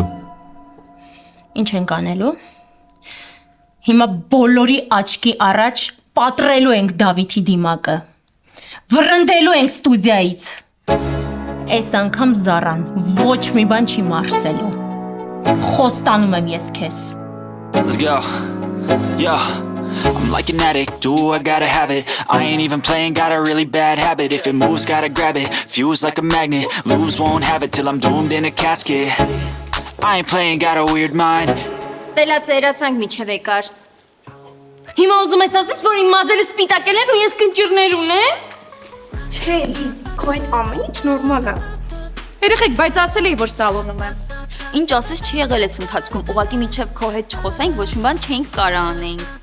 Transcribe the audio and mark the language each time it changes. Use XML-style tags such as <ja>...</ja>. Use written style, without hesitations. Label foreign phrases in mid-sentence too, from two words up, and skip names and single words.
<hy>Ինչ ենք անելու։ Հիմա բոլորի աչքի առաջ պատռելու ենք Դավիթի դիմակը։ Վռնդելու ենք ստուդիայից։ Այս անգամ Զարան ոչ մի բան չի մարսելու։ Խոստանում եմ ես քեզ։</hy> <en>Let's go. Yeah. I'm like an addict, do I gotta have it. I ain't even playing, got a really bad habit. If it moves, gotta grab it. Fuse like a magnet, lose, won't have it till I'm doomed in a casket. I ain't playing, got a weird mind.</en> <hy>Ստելա ծերացանք միջև եկար։ Հիմա ուզում ես ասես, որ իմ մազերը սպիտակել են ու ես կնճիռներ ունեմ։ Չէ, Լիզ, քո այդ ամեն ինչ նորմալ է։ Երեխեք, բայց ասել էի, որ սալոնում եմ։ Ինչ ասես չի եղել այս ընթացքում, ուղղակի միջև քո հետ չխոսենք, ոչ մի բան չենք կարա անենք։</hy>